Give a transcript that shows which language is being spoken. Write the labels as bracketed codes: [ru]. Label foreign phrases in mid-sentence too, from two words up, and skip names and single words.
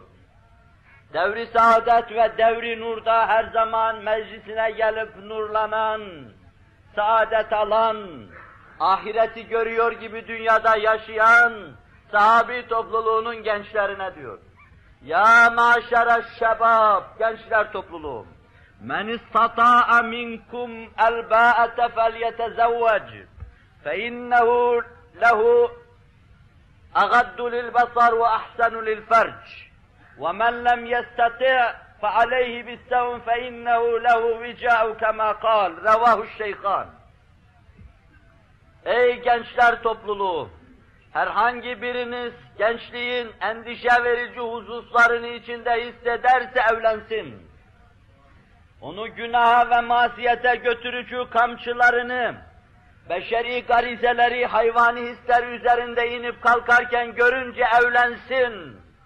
[tr] Devri saadet ve devri nurda her zaman meclisine gelip nurlanan, saadet alan, ahireti görüyor gibi dünyada yaşayan sahabi topluluğunun gençlerine diyor. [ar] يا معشر الشباب, [tr] gençler topluluğu. [ar] من استطاع منكم الباءة فليتزوج ف إنه له أغض للبصر و أحصن للفرج. وَمَنْ لَمْ يَسْتَطِعْ فَعَلَيْهِ بِالسَّوْمِ فَإِنَّهُ لَهُ وِجَاءُ كَمَا قَالَ رَوَاهُ الشَّيْخَانِ. [tr] Ey gençler topluluğu! Herhangi biriniz gençliğin endişe verici hususlarını içinde hissederse evlensin. Onu günaha ve masiyete götürücü kamçılarını, beşeri garizeleri, hayvani hisler üzerinde inip kalkarken görünce evlensin.